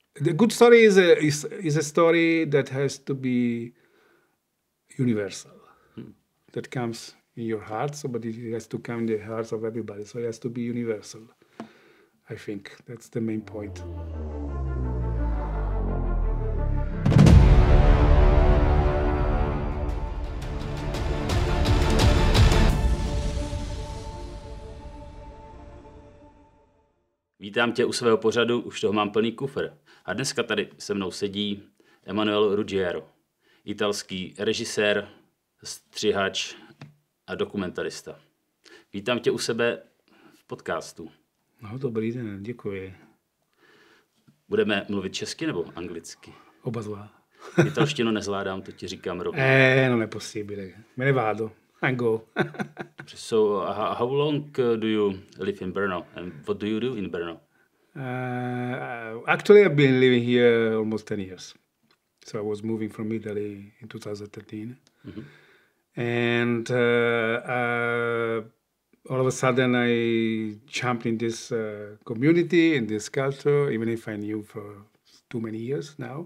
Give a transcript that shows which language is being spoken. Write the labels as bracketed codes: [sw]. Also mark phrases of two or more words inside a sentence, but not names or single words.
[en] The good story is a story that has to be universal. That comes in your heart, so but it has to come in the hearts of everybody. So it has to be universal. I think that's the main point. [cs] Vítám tě u svého pořadu, už toho mám plný kufr. A dneska tady se mnou sedí Emanuele Ruggiero, italský režisér, střihač a dokumentarista. Vítám tě u sebe v podcastu. No, dobrý den, děkuji. Budeme mluvit česky nebo anglicky? Oba dva. Italštinu nezvládám, to ti říkám rovně. [it] Non è possibile. Me ne vado. [en] I go. So, how long do you live in Brno and what do you do in Brno? Actually, I've been living here almost 10 years. So I was moving from Italy in 2013. Mm-hmm. And all of a sudden I jumped in this community, in this culture, even if I knew for too many years now.